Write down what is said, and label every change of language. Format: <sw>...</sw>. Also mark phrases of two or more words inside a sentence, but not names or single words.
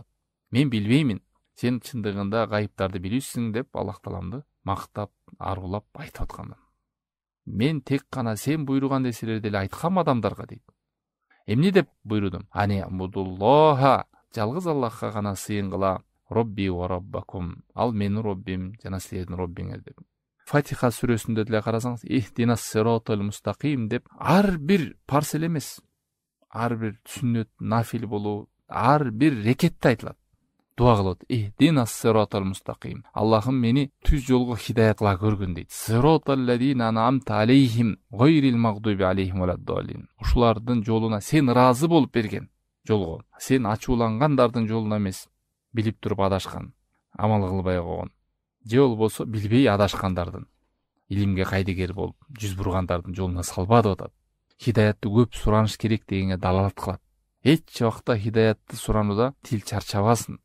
<ky>Мен билбеймин. Сен чындыгында гайыптарды билүүсүң деп Аллах Тааламды мактап, аргулап айтып аткан. Мен тек гана сен буйруган нерселерди эле айткам адамдарга дейт. Эмне деп буйрудум?</ky> <ar>أن اعبدوا الله,</ar> <ky>жалгыз Аллахка гана сыйынгыла,</ky> <ar>ربي وربكم,</ar> <ky>ал менин роббим жана силердин роббиңер деп. Фатиха сүрөсүндө деле карасаңыз,</ky> <ar>اهدنا الصراط المستقيم</ar> <ky>деп ар бир парс эмес, ар бир сүннөт, нафил болуу, ар бир рекетте айтылат. дуа кылат.</ky> <ar>اهدنا الصراط المستقيم.</ar> <ky>Аллахым мени түз жолго хидаят кыла көргүн дейт.</ky> <ar>صراط الذين أنعمت عليهم غير المغضوب عليهم ولا الضالين.</ar> <ky>Ушулардын жолуна сен ыраазы болуп берген жолго, сен ачуулангандардын жолуна эмес, билип туруп адашкан, амал кылбай койгон. Же болбосо билбей адашкандардын, илимге кайдыгер болуп, жүз бургандардын жолуна салба деп атат. Хидаятты көп сураныш керек дегенге далалат кылат. Эч убакта хидаятты суранууда тил чарчабасын.</ky>